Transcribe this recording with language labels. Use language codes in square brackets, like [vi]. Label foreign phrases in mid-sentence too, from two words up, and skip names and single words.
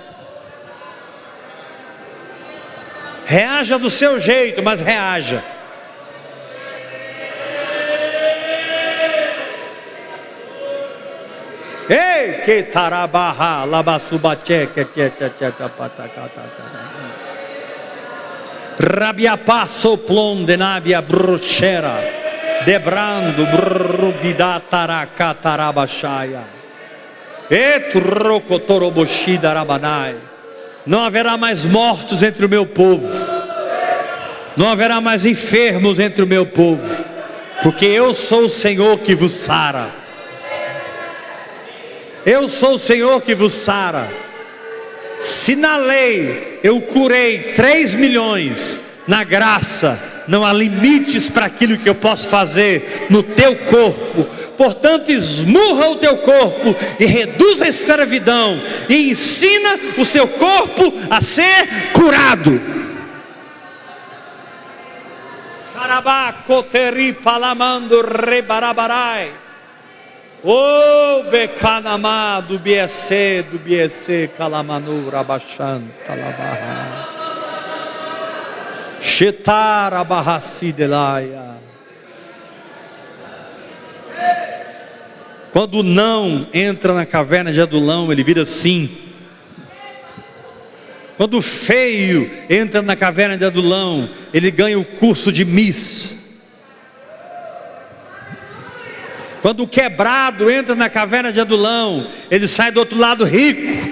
[pt] Reaja do seu jeito, mas reaja. Ei, que tarabaha, labasubache, que Rabiapá soplon de nabia bruxera, debrando brubidataracatarabachaya, etrocotoroboshidarabanai. Não haverá mais mortos entre o meu povo, não haverá mais enfermos entre o meu povo, porque eu sou o Senhor que vos sara. Eu sou o Senhor que vos sara. Se na lei eu curei 3 milhões, na graça não há limites para aquilo que eu posso fazer no teu corpo. Portanto, esmurra o teu corpo e reduz a escravidão e ensina o seu corpo a ser curado. Xarabá, coteri, palamando, rebarabarai. Oh, becanamá do biese, calamanu, rabachan, talabarra. Shetara barraci delaia. Quando o não entra na caverna de Adulão, ele vira sim. Quando o feio entra na caverna de Adulão, ele ganha o curso de Miss. Quando o quebrado entra na caverna de Adulão, ele sai do outro lado rico.